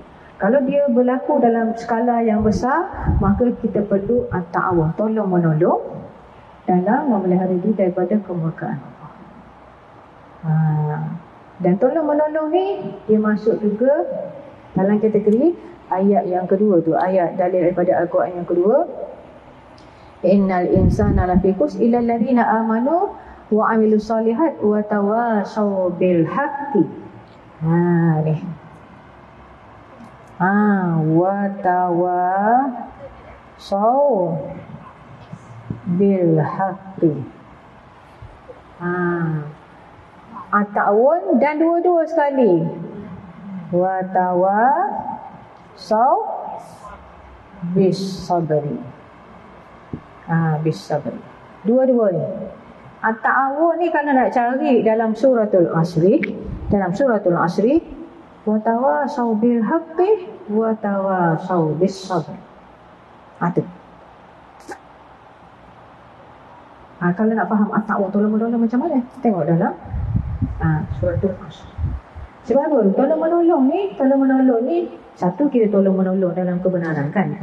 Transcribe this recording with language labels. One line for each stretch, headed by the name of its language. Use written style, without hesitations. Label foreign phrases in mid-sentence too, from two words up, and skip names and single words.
Malay: Kalau dia berlaku dalam skala yang besar, maka kita perlu at-ta'awun, tolong menolong dalam memelihara diri daripada kemurkaan Allah. Dan tolong menolong ni dia masuk juga dalam kategori ayat yang kedua tu, ayat dalil daripada Al-Quran yang kedua.
Arabic: إن الإنسان لفي خسر إلا الذين آمنوا وعملوا الصالحات وتواصوا بالحق. Ni. وتواصوا بالحق.
Malay: At-ta'awun dan dua-dua sekali.
Arabic: وتواصوا بالصبر. بالصبر.
Malay: Dua-dua ni. At-ta'awun ni kalau nak cari dalam suratul Asri,
Arabic: وتواصوا بالحق وتواصوا بالصبر.
Malay: Tu. Kalau nak faham at-ta'awun tolong-menolong macam mana? Tengok dalam suratul Asr. Sebab apa? Tolong menolong ni satu, kita tolong menolong dalam kebenaran kan.